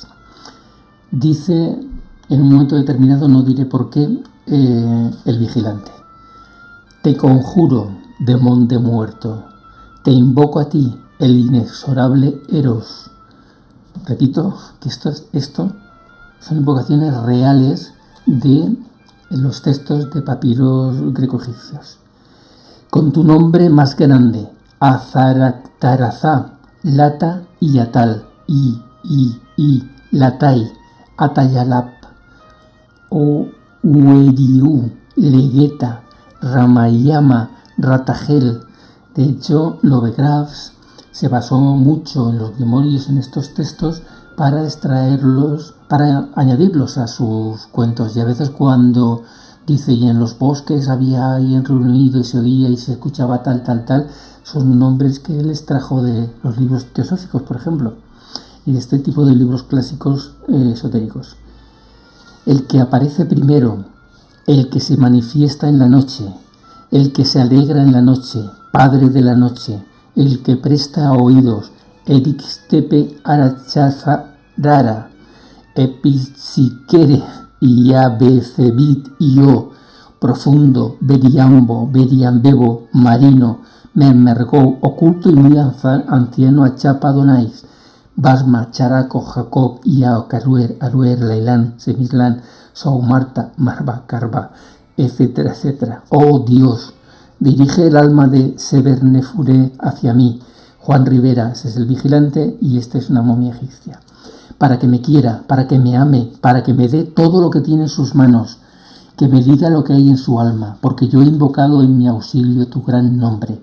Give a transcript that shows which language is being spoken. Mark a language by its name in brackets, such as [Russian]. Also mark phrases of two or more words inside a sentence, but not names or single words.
[Spanish] Dice, en un momento determinado, no diré por qué, el vigilante: te conjuro, demonio muerto, Te invoco a ti, el inexorable Eros. Repito que esto son invocaciones reales de los textos de papiros greco-egipcios. Con tu nombre más grande, Azaractarazá, Lata y Yatal, Latai, Atayalap, O Ueriu, Legeta, Ramayama, Ratagel. De hecho, Lovecraft se basó mucho en los grimoires, en estos textos, para extraerlos, para añadirlos a sus cuentos. Y a veces cuando dice, y en los bosques había alguien reunido y se oía y se escuchaba tal, son nombres que él extrajo de los libros teosóficos, por ejemplo, y de este tipo de libros clásicos esotéricos. El que aparece primero, el que se manifiesta en la noche, el que se alegra en la noche, Padre de la noche, el que presta oídos, Erixtepe Arachazarara, Episiquere, Iabecebit Io, profundo, Beriambo, Beriambebo, marino, Mermergou, oculto y muy anciano Achapa Donais, Basma, Characo, Jacob, Iao, Caruer, Aruer, Lailán, Semislán, Saumarta, Marba, Carba, etcétera, etcétera. Oh Dios, dirige el alma de Sebernefuré hacia mí. Juan Rivera, ese es el vigilante y esta es una momia egipcia. Para que me quiera, para que me ame, para que me dé todo lo que tiene en sus manos, que me diga lo que hay en su alma, porque yo he invocado en mi auxilio tu gran nombre.